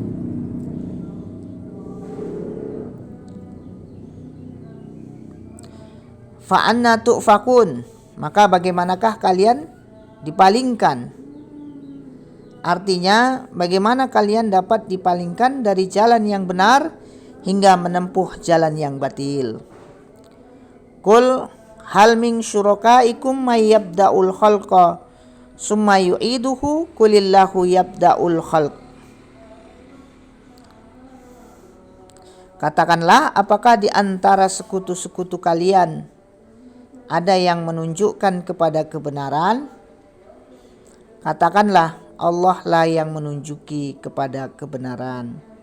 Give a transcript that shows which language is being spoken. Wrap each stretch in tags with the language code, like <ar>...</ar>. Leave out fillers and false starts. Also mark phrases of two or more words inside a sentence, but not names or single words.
<ar>فَأَنَّىٰ تُؤْفَكُونَ,</ar> <id>maka bagaimanakah kalian dipalingkan? Artinya, bagaimana kalian dapat dipalingkan dari jalan yang benar hingga menempuh jalan yang batil?</id> <ar>قُلْ هَلْ مِن شُرَكَائِكُم مَّن يَبْدَأُ الْخَلْقَ ثُمَّ يُعِيدُهُ قُلِ اللَّهُ يَبْدَأُ الْخَلْق.</ar> <id>Katakanlah, apakah di antara sekutu-sekutu kalian ada yang menunjukkan kepada kebenaran? Katakanlah, Allah lah yang menunjuki kepada kebenaran.</id>